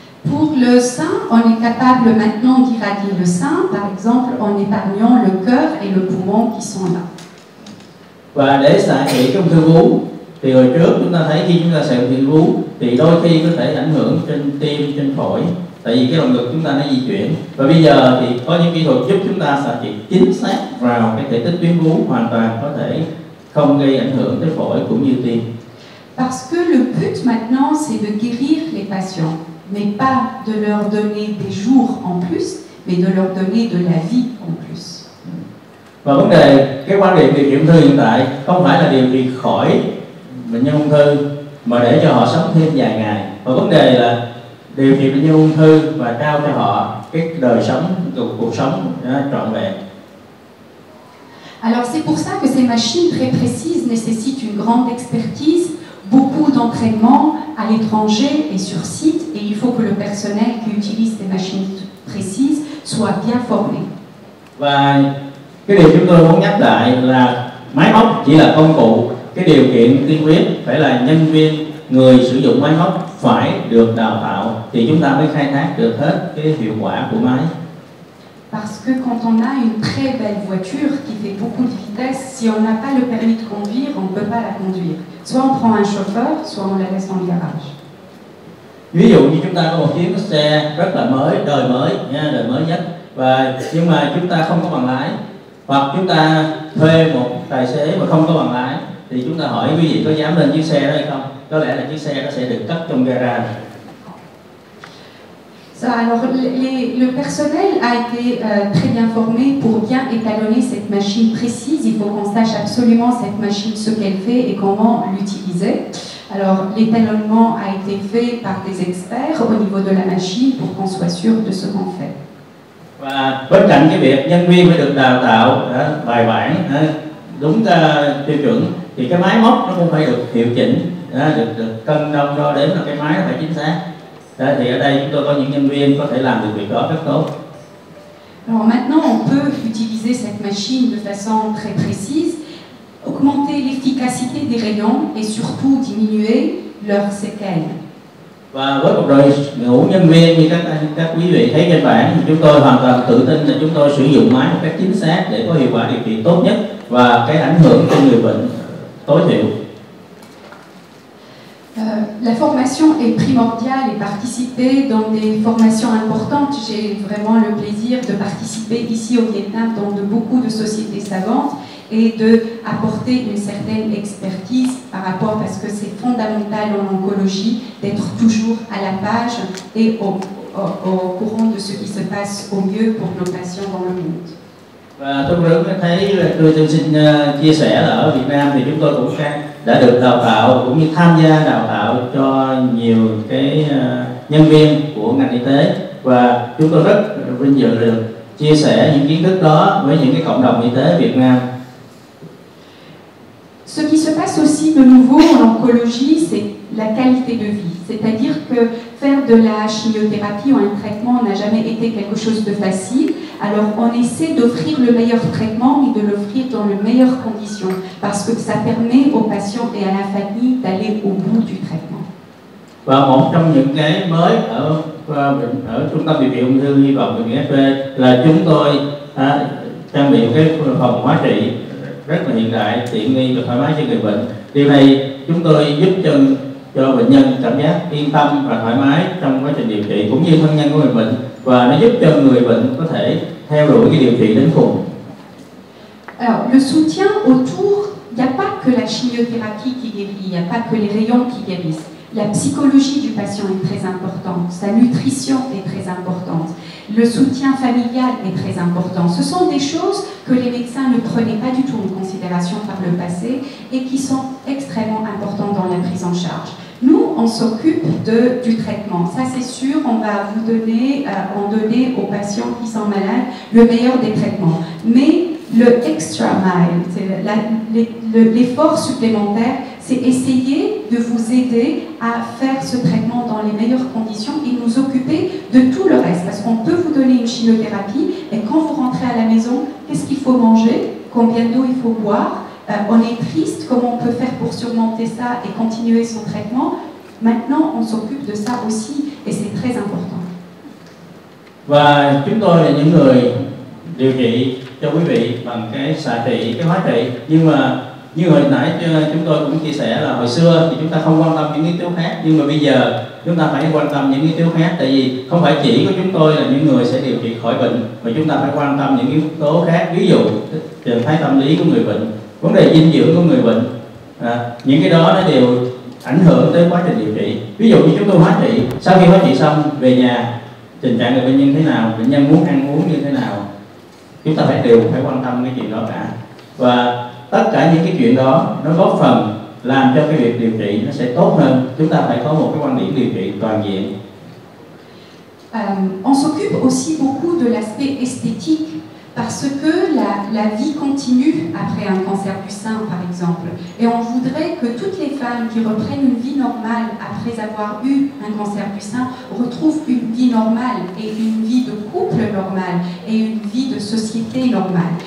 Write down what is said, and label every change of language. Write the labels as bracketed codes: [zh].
[fr] Pour le sein, on est capable maintenant d'irradier le sein, par exemple en épargnant le cœur et le poumon qui sont là. [vi] Và để xạ trị cái ung thư vú thì hồi trước chúng ta thấy khi chúng ta xạ trị vú thì đôi khi có thể ảnh hưởng trên tim, trên phổi, tại vì cái lồng ngực chúng ta nó di chuyển. Và bây giờ thì có những kỹ thuật giúp chúng ta xạ trị chính xác vào cái thể tích tuyến vú, hoàn toàn có thể không gây ảnh hưởng tới phổi cũng như tim. [fr] Parce que le but maintenant c'est de guérir les patients, mais pas de leur donner des jours en plus, mais de leur donner de la vie en plus. [vi] Và vấn đề, cái quan điểm điều trị ung thư hiện tại không phải là điều trị khỏi bệnh nhân ung thư mà để cho họ sống thêm vài ngày. Và vấn đề là điều trị bệnh nhân ung thư và trao cho họ cái đời sống, cuộc sống trọn vẹn. [fr] Alors c'est pour ça que ces machines très précises nécessitent une grande expertise, beaucoup d'entraînement à l'étranger et sur site, et il faut que le personnel qui utilise ces machines précises soit bien formé. [vi] Và cái điều chúng tôi muốn nhắc lại là máy móc chỉ là công cụ, cái điều kiện tiên quyết phải là nhân viên, người sử dụng máy móc phải được đào tạo thì chúng ta mới khai thác được hết cái hiệu quả của máy. [fr] Parce que quand on a une très belle voiture qui fait beaucoup de vitesse, si on n'a pas le permis de conduire, on ne peut pas la conduire. Soit on prend un chauffeur, soit on la laisse dans le garage. [vi] Ví dụ như chúng ta có một chiếc xe rất là mới, đời mới nhất, nhưng mà chúng ta không có bằng lái, hoặc chúng ta thuê một tài xế mà không có bằng lái, thì chúng ta hỏi quý vị có dám lên chiếc xe đó hay không? Có lẽ là chiếc xe đó sẽ được cất trong garage. [fr] Alors, le personnel a été très bien formé pour bien étalonner cette machine précise. Il faut qu'on sache absolument cette machine, ce qu'elle fait et comment l'utiliser. Alors, l'étalonnement a été fait par des experts au niveau de la machine pour qu'on soit sûr de ce qu'on fait. [vi] Và bên cạnh cái việc nhân viên phải được đào tạo bài bản, đúng tiêu chuẩn, thì cái máy móc nó cũng phải được hiệu chỉnh, được cân đong đo đếm là cái máy nó phải chính xác. Thì ở đây chúng tôi có những nhân viên có thể làm được việc đó rất tốt. [fr] Alors maintenant, on peut utiliser cette machine de façon très précise, augmenter l'efficacité des rayons et surtout diminuer leurs séquelles. [vi] Và với một đội ngũ nhân viên như các quý vị thấy trên bảng thì chúng tôi hoàn toàn tự tin là chúng tôi sử dụng máy một cách chính xác để có hiệu quả điều trị tốt nhất và cái ảnh hưởng cho người bệnh tối thiểu. [fr] La formation est primordiale et participer dans des formations importantes. J'ai vraiment le plaisir de participer ici au Vietnam dans beaucoup de sociétés savantes et d'apporter une certaine expertise par rapport, parce que c'est fondamental en oncologie d'être toujours à la page et au courant de ce qui se passe au mieux pour nos patients dans le monde. [vi] Và tôi rất thấy tôi xin chia sẻ là ở Việt Nam thì chúng tôi cũng đã được đào tạo cũng như tham gia đào tạo cho nhiều cái nhân viên của ngành y tế, và chúng tôi rất vinh dự được chia sẻ những kiến thức đó với những cái cộng đồng y tế Việt Nam. [fr] Ce qui se passe aussi de nouveau en oncologie, c'est la qualité de vie. C'est-à-dire que faire de la chimiothérapie ou un traitement n'a jamais été quelque chose de facile. Alors on essaie d'offrir le meilleur traitement, mais de l'offrir dans les meilleures conditions, parce que ça permet aux patients et à la famille d'aller au bout du traitement. [vi] Và một trong những cái mới ở trung tâm điều trị ung thư Hy vọng bệnh viện FP là chúng tôi trang bị cái phòng hóa trị rất là hiện đại, tiện nghi và thoải mái cho người bệnh. Điều này chúng tôi giúp cho bệnh nhân cảm giác yên tâm và thoải mái trong quá trình điều trị, cũng như thân nhân của người bệnh, và nó giúp cho người bệnh có thể theo đuổi cái điều trị đến cùng. [fr] Alors, le soutien autour, il n'y a pas que la chimiothérapie qui guérit, il n'y a pas que les rayons qui guérissent. La psychologie du patient est très importante, sa nutrition est très importante, le soutien familial est très important. Ce sont des choses que les médecins ne prenaient pas du tout en considération par le passé et qui sont extrêmement importantes dans la prise en charge. Nous, on s'occupe du traitement, ça c'est sûr, on va vous donner, donner aux patients qui sont malades le meilleur des traitements. Mais le [en] extra mile, [fr] l'effort supplémentaire, c'est essayer de vous aider à faire ce traitement dans les meilleures conditions et nous occuper de tout le reste. Parce qu'on peut vous donner une chimiothérapie et quand vous rentrez à la maison, qu'est-ce qu'il faut manger, combien d'eau il faut boire, on est triste, comment on peut faire pour surmonter ça et continuer son traitement. Maintenant, on s'occupe de ça aussi et c'est très important. [vi] Và chúng tôi là những người điều trị cho quý vị bằng cái xạ trị, cái hóa trị. Nhưng mà như hồi nãy chúng tôi cũng chia sẻ là hồi xưa thì chúng ta không quan tâm những yếu tố khác, nhưng mà bây giờ chúng ta phải quan tâm những yếu tố khác. Tại vì không phải chỉ có chúng tôi là những người sẽ điều trị khỏi bệnh, mà chúng ta phải quan tâm những yếu tố khác. Ví dụ trạng thái tâm lý của người bệnh, vấn đề dinh dưỡng của người bệnh, những cái đó nó đều ảnh hưởng tới quá trình điều trị. Ví dụ như chúng tôi hóa trị, sau khi hóa trị xong về nhà, tình trạng của bệnh nhân thế nào, bệnh nhân muốn ăn uống như thế nào, chúng ta đều phải quan tâm cái chuyện đó cả. Và tất cả những cái chuyện đó nó góp phần làm cho cái việc điều trị nó sẽ tốt hơn. Chúng ta phải có một cái quan điểm điều trị toàn diện. [fr] On s'occupe aussi beaucoup de l'aspect esthétique parce que la vie continue après un cancer du sein, par exemple. Et on voudrait que toutes les femmes qui reprennent une vie normale après avoir eu un cancer du sein retrouvent une vie normale et une vie de couple normale et une vie de société normale.